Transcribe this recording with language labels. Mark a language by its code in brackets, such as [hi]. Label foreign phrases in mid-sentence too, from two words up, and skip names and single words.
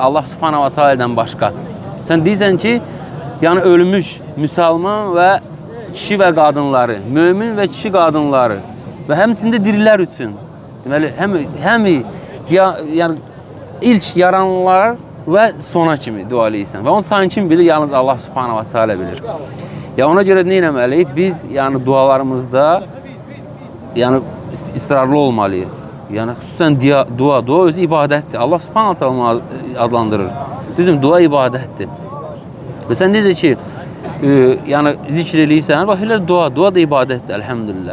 [az] Allah [ar] سبحانه وتعالى [az] başqa. Sən deyirsən ki, yəni ölmüş müsəlman və kişi və qadınları, mömin və kişi qadınları və həmçində dirilər üçün. Deməli, yəni ilk yaranlar və sona kimi dua eləyirsən. Və onun sayını kim bilir? Yalnız Allah [ar] سبحانه وتعالى [az] bilir. Ya ona görə nə etməliyik? Biz yəni dualarımızda yəni israrlı olmalıyıq. Yəni xüsusən dua özü ibadətdir. Allah [ar] سبحانه تعالى [az] adlandırır. Düzdür, dua ibadətdir. Və sən necə ki yəni zikr eləyirsən, bax elə dua da ibadətdir, elhamdülillah.